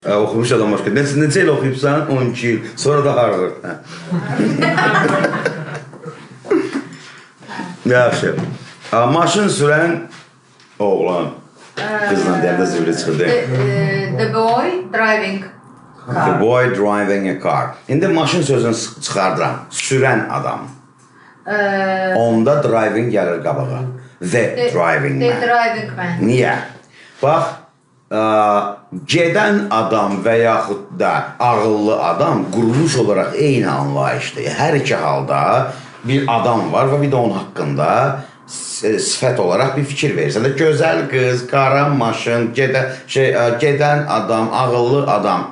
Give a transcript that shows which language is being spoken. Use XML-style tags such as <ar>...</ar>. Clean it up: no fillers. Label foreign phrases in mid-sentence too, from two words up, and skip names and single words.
<az>Oxumuş adam başqa. Necə ilə oxuyubsan? 12 il. Sonra da Harvard. Yaxşı. Maşın sürən oğlan. Qızla deyəndə zivri çıxdı.</az> <en>The boy driving car. The boy driving a car.</en> <az>İndi maşın sözünü çıxardıram. Sürən adam. Onda driving gəlir qabağa.</az> <en>The driving man. The driving man.</en> <az>Niyə? Bax, gedən adam və yaxud da ağıllı adam quruluş olaraq eyni anlayışdır. Hər iki halda bir adam var və bir də onun haqqında sifət olaraq bir fikir verirsən. Gözəl qız, qara maşın, gedən adam, ağıllı adam.</az>